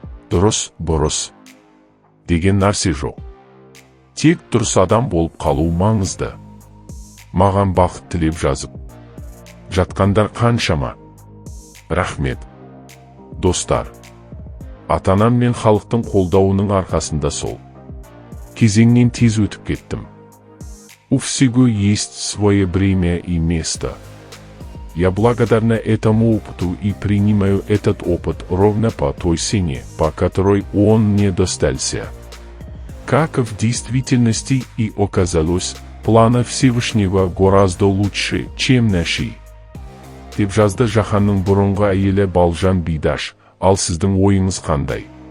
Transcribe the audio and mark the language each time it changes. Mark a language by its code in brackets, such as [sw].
[kk] Дұрыс, бұрыс деген нәрсе жоқ. Тек дұрыс адам болып қалу маңызды. Маған бақыт тілеп жазып жатқандар қаншама. Рахмет. Достар, ата-анам мен халықтың қолдауының арқасында сол кезеңнен тез өтіп кеттім. [ru] У всего есть свое время и место. Я благодарна этому опыту и принимаю этот опыт ровно по той цене, по которой он мне достался. Как в действительности и оказалось, планы Всевышнего гораздо лучше, чем наши. [kk] Деп жазды Жаханның бұрынғы әйелі Балжан Бидаш. Ал сіздің ойыңыз қандай?